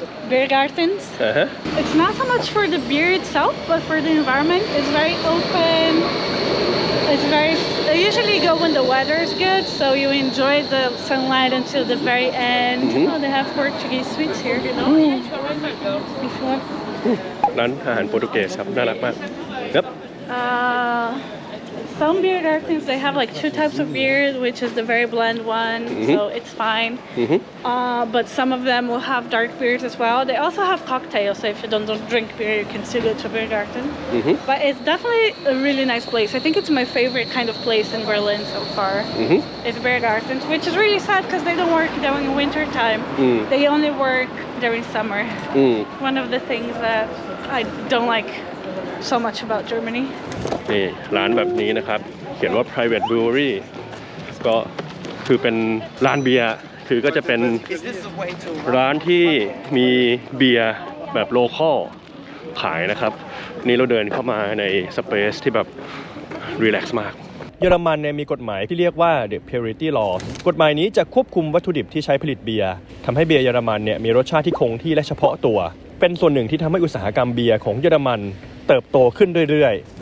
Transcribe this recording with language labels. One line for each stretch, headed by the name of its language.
English: Beer gardens. It's not so much for the beer itself, but for the environment. It's very open. It's very. I usually go when the weather is good, so you enjoy the sunlight until the very end. Oh, they have Portuguese sweets here. If you want.
Thai: ร้านอาหารโปรตุเกสครับน่ารักมากครับ
English: Some beer gardens, they have like two types of beer, which is the very blend one, so it's fine. But some of them will have dark beers as well. They also have cocktails, so if you don't drink beer, you can still go to a beer garden. But it's definitely a really nice place. I think it's my favorite kind of place in Berlin so far. It's beer gardens, which is really sad because they don't work during winter time. They only work during summer. One of the things that I don't like so much about Germany.
Thai: นี่ร้านแบบนี้นะครับเขียนว่า
English: private brewery
Thai: ก็คือเป็นร้านเบียร์คือก็จะเป็นร้านที่มีเบียร์แบบโลคอลขายนะครับนี่เราเดินเข้ามาในสเปซที่แบบรีแลกซ์มากเยอรมันเนี่ยมีกฎหมายที่เรียกว่า The Purity Law กฎหมายนี้จะควบคุมวัตถุดิบที่ใช้ผลิตเบียร์ทำให้เบียร์เยอรมันเนี่ยมีรสชาติที่คงที่และเฉพาะตัวเป็นส่วนหนึ่งที่ทำให้อุตสาหกรรมเบียร์ของเยอรมันเติบโตขึ้นเรื่อย